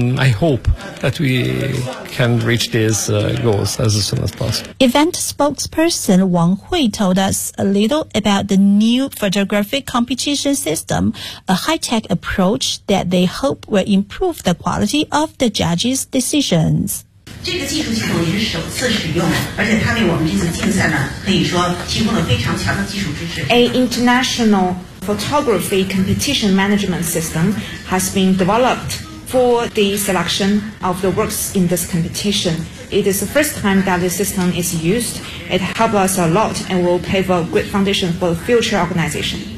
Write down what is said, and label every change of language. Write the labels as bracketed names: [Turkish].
[English] I hope that we can reach these goals as soon as possible. Event spokesperson Wang Hui told us a little about the new photographic competition system, a high-tech approach that they hope will improve the quality of the judges' decisions. [Chinese] 这个技术系统也是首次使用，而且它为我们这次竞赛呢，可以说提供了非常强的基础支持。 [English] A international photography competition management system has been developed for the selection of the works in this competition. It is the first time that this system is used. It helps us a lot and will pave a good foundation for the future organization.